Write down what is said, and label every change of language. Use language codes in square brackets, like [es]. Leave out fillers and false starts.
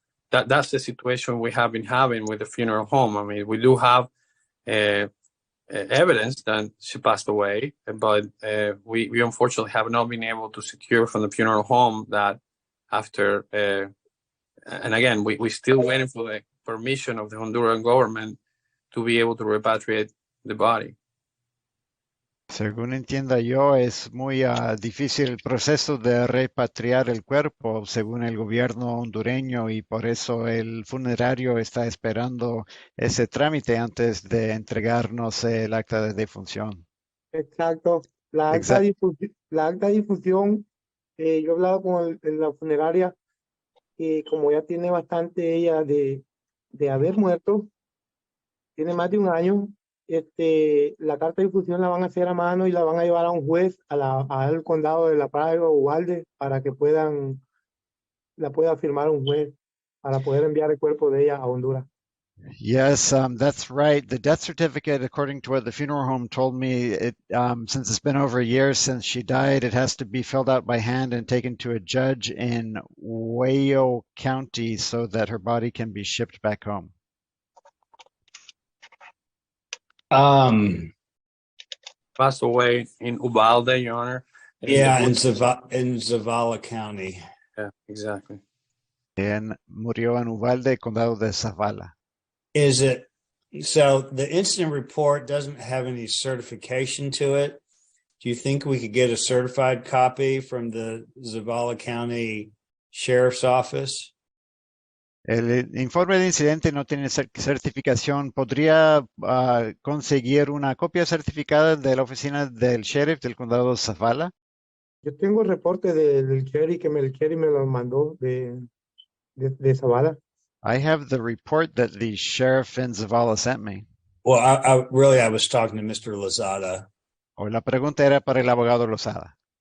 [en] That's the situation we have been having with the funeral home. I mean, we do have evidence that she passed away, but we unfortunately have not been able to secure from the funeral home that after, and again, we still waiting for the permission of the Honduran government to be able to repatriate the body. [es] Según entienda yo, es muy difícil el proceso de repatriar el cuerpo según el gobierno hondureño y por eso el funerario está esperando ese trámite antes de entregarnos el acta de defunción. Exacto. La acta de difusión, yo he hablado con la funeraria y como ya tiene bastante ella de haber muerto, tiene más de un año, la carta de difusión la van a hacer a mano y la van a llevar a un juez al condado de La Paz o Uvalde para que la pueda firmar un juez para poder enviar el cuerpo de ella a Honduras. [en] Yes, that's right. The death certificate, according to what the funeral home told me, since it's been over a year since she died, it has to be filled out by hand and taken to a judge in Wayo County so that her body can be shipped back home. Passed away in Uvalde, Your Honor. Yeah, in Zavala County. Yeah, exactly. [es] Murió en Uvalde, condado de Zavala. [en] Is it so? The incident report doesn't have any certification to it. Do you think we could get a certified copy from the Zavala County Sheriff's Office? [es] El informe de incidente no tiene certificación. ¿Podría conseguir una copia certificada de la oficina del sheriff del condado de Zavala? Yo tengo el reporte del sheriff que el sheriff me lo mandó de Zavala. [en] I have the report that the sheriff in Zavala sent me. Well, I was talking to Mr. Lozada. [es] La pregunta era para el abogado Lozada.